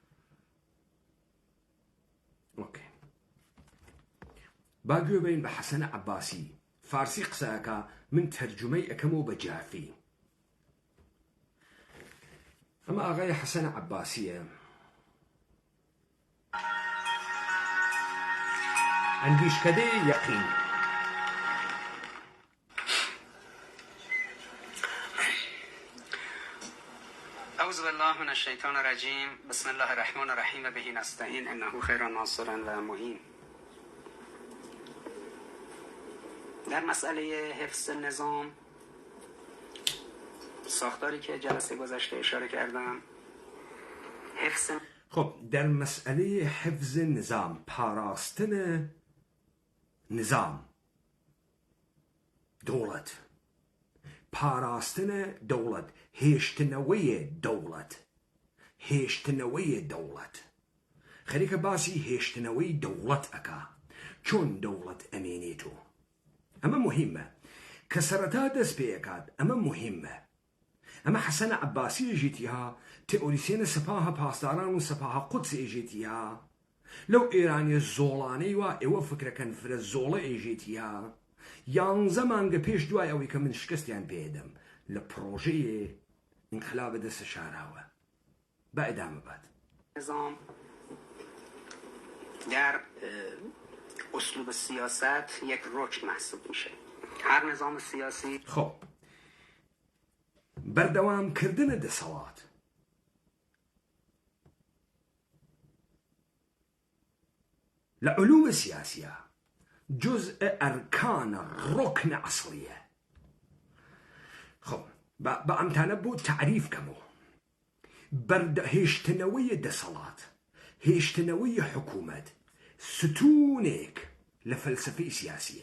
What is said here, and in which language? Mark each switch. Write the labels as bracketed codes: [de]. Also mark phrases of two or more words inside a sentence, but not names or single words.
[ckb] ئۆکێ با گوێ بین بە حەسەنە عەباسی فارسی قسەکە من تەرجمەی ئەکەمەوە بە جافی. ئەمە ئاغای حەسەنە عەباسیە ئەندیشکدەی یەقین. [ar] أعوذ بالله من الشيطان الرجيم بسم الله الرحمن الرحيم به نستعين إنه خير ناصر و معين. [fa] در مسئله حفظ نظام ساختاری که جلسه گذشته اشاره کردم خب در مسئله حفظ نظام [ckb] پاراستن نظام دولت پاراستن دولت هێشتنەوەی دەوڵەت خەریکە باسی هێشتنەوەی دەوڵەت ئەکا چۆن دەوڵەت ئەمێنێتەوە. ئەمە مهمە کە سەرەتا دەست پێیەکات. ئەمە مهمە. ئەمە حەسەنە عەباسی ئێژێتیها تئۆریسیەنە سەپاها پاسداران و سەپاها قودس ئێژێتیها لەو ئێرانیە زۆڵانەی وا ئێوە فکرەکەن فرە زۆڵە ئێژێتیها 11 مانگە پێش دوای ئەوەی کە من شکستیان پێدەم لە پرۆژەیە انقلاب دەستە شاراوە. با ئەدامە بات. [fa] نظام در اسلوب سیاست یک رکن محسوب میشه. هر نظام سیاسی [ckb] خب بەردەوام کردنە دەسەڵات لە علوم سیاسیە جزء ئەرکانە ڕۆکنە ئەسڵیە. خب بە ئەمتانە بۆ تعریف کەمەوە هێشتنەوەی دەسەڵات هێشتنەوەی حکوومەت ستونێک لە فەلسفەی سیاسیە.